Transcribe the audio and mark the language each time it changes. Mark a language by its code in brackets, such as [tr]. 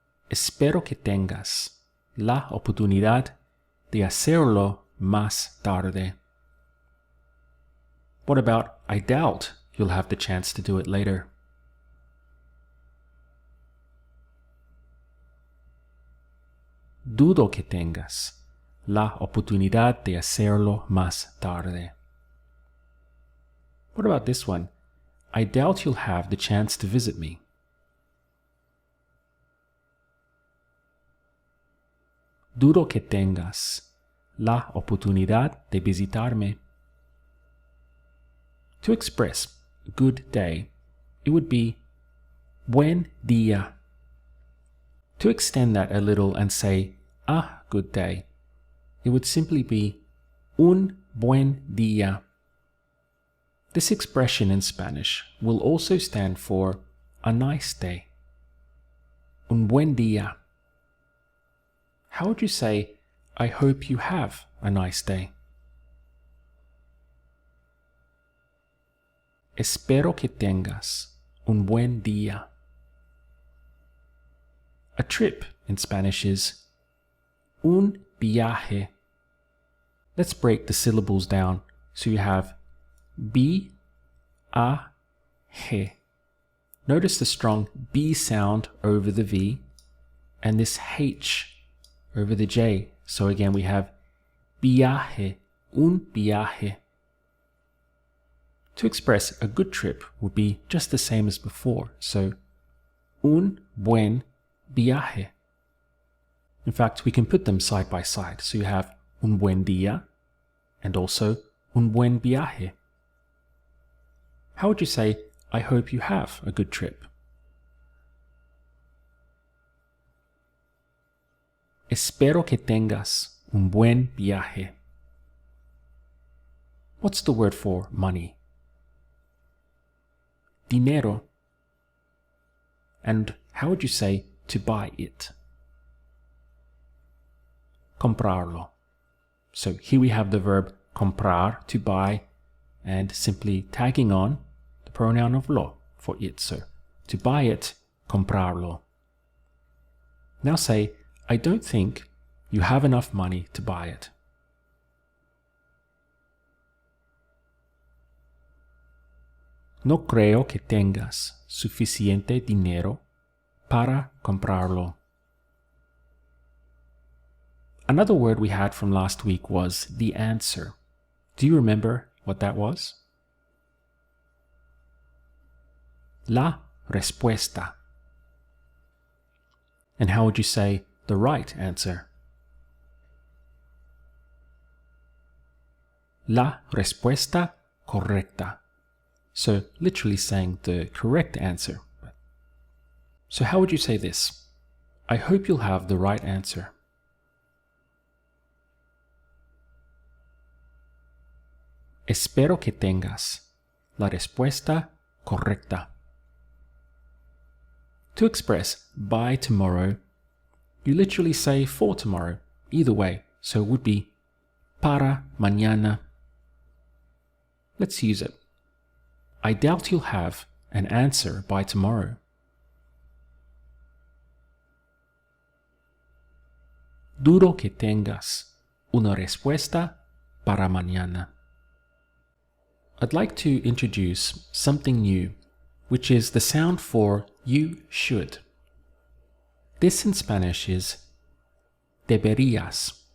[es] Espero que tengas la oportunidad de hacerlo más tarde. [en] What about, I doubt you'll have the chance to do it later? [es] Dudo que tengas la oportunidad de hacerlo más tarde. [en] What about this one? I doubt you'll have the chance to visit me. [es] Dudo que tengas la oportunidad de visitarme. [en] To express good day, it would be [es] buen día. [en] To extend that a little and say a good day, it would simply be [es] un buen día. [en] This expression in Spanish will also stand for a nice day. [es] Un buen día. [en] How would you say, I hope you have a nice day? [es] Espero que tengas un buen día. [en] A trip in Spanish is [es] un viaje. [en] Let's break the syllables down. So you have B, A, G. Notice the strong B sound over the V and this H over the J. So again we have [es] viaje, un viaje. [en] To express a good trip would be just the same as before. [es] So un buen viaje. [en] In fact, we can put them side by side. So you have [es] un buen día [en] and also [es] un buen viaje. [en] How would you say, I hope you have a good trip? [es] Espero que tengas un buen viaje. [en] What's the word for money? Dinero. And how would you say to buy it? Comprarlo. So here we have the verb comprar, to buy, and simply tagging on the pronoun of lo for it. So to buy it, comprarlo. Now say, I don't think you have enough money to buy it. [es] No creo que tengas suficiente dinero para comprarlo. [en] Another word we had from last week was the answer. Do you remember what that was? [es] La respuesta. [en] And how would you say the right answer? [es] La respuesta correcta. [en] So literally saying the correct answer. So how would you say this? I hope you'll have the right answer. [es] Espero que tengas la respuesta correcta. [en] To express by tomorrow, you literally say for tomorrow, either way, so it would be [es] para mañana. [en] Let's use it. I doubt you'll have an answer by tomorrow. [es] Dudo que tengas una respuesta para mañana. [en] I'd like to introduce something new, which is the sound for you should. This in Spanish is deberías.